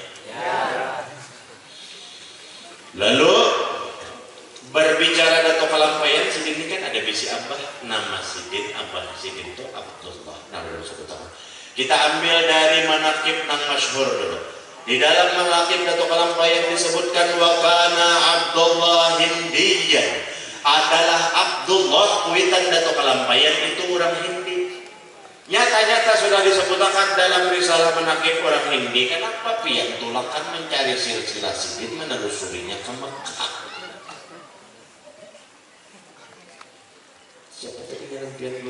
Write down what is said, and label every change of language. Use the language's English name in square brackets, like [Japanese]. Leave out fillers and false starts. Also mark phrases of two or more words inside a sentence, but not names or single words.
[Banjar] Lalu berbicara dato kalampayan sidin ini kan ada bisi abah nama sidin abah sidin itu Abdullah. [Indonesian] Nah dulu sebutkan. [Banjar] Kita ambil dari manaqib nang masyhur dulu. [Indonesian] Di dalam manaqib dato kalampayan disebutkan [Arabic] وكان عبد الله هنديا. [Indonesian] Adalah Abdullah kuitan dato kalampayan itu orang Hindi. Nyata-nyata sudah disebutkan dalam risalah manaqib orang Hindi. [Banjar] Kenapa pian tulakan mencari silsilah sidin menelusurinya ke Mekah? Siapa tadi yang pian guru?